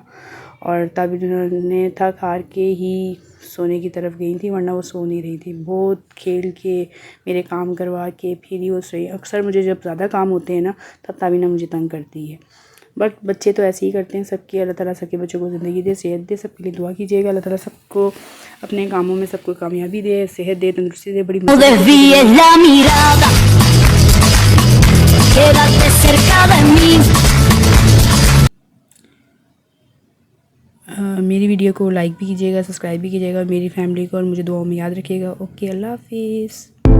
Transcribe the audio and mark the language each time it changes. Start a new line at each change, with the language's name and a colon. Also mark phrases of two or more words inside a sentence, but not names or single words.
Hindi: और ताबीना ने था खा के ही सोने की तरफ गई थी, वरना वो सो नहीं रही थी, बहुत खेल के मेरे काम करवा के फिर ही वो सोई। अक्सर मुझे जब ज़्यादा काम होते हैं ना तब ताबीना मुझे तंग करती है, बट बच्चे तो ऐसे ही करते हैं। सबकी अल्लाह ताला सबके बच्चों को ज़िंदगी दे, सेहत दे, सबके लिए दुआ कीजिएगा, अल्लाह ताला सबको अपने कामों में सबको कामयाबी दे, सेहत दे, तंदुरुस्ती दे। बड़ी
Spanish: Desvíes la mirada, quédate cerca de mí.
Hindi: मेरी वीडियो को लाइक भी कीजिएगा, सब्सक्राइब भी कीजिएगा, और मेरी फैमिली को और मुझे दुआओं में याद रखिएगा। ओके, अल्लाह हाफिज़।